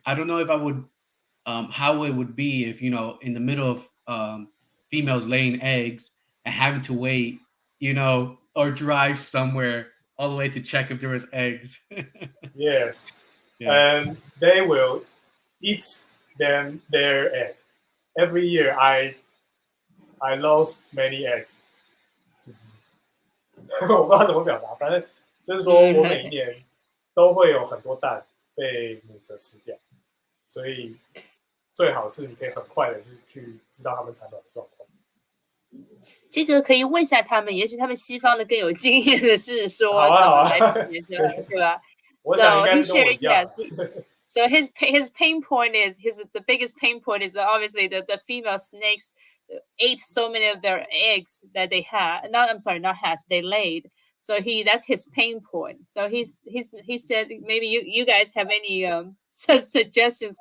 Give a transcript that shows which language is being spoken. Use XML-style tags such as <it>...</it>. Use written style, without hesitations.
<en>I don't know if I would how it would be if in the middle of females laying eggs and having to wait, or drive somewhere all the way to check if there was eggs. Yes, Yeah. and they will eat their egg. Every year I lost many eggs，</en> <zh>就是我不知道怎么表达，反正就是说我每一年都会有很多蛋被母蛇吃掉，所以最好是你可以很快的去知道它们产卵的状况。这个可以问一下他们，也许他们西方的更有经验的是说怎么来辨别出来，对吧我想应该</zh> <en>he</en> <zh>是跟我</zh> <en>shared</en> <zh>一样。</zh> <en>So his pain point is the biggest pain point is obviously that the female snakes ate so many of their eggs that they had. Not hatched. They laid. So that's his pain point. So he said maybe you guys have any suggestions?</en>